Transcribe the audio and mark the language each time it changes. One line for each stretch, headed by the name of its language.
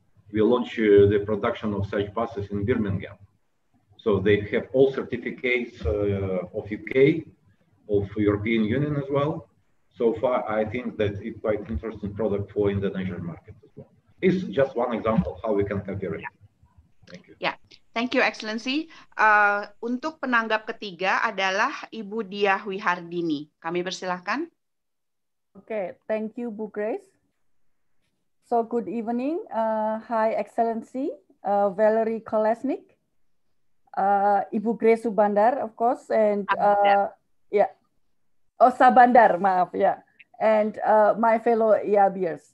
English: We launched the production of such buses in Birmingham. So they have all certificates of UK, of European Union as well. So far, I think that it's quite interesting product for Indonesian market as well. It's just one example how we can cooperate. Thank you. Ya, thank you, Excellency.
Indonesian: Untuk penanggap ketiga adalah Ibu Diah Wihardini. Kami persilahkan.
English: Okay, thank you, Bu Grace. So good evening, High Excellency, Valery Kolesnik, Ibu Grace Subandar, of course, and Sabandar,
Indonesian: maaf,
English: and my fellow IABIErs.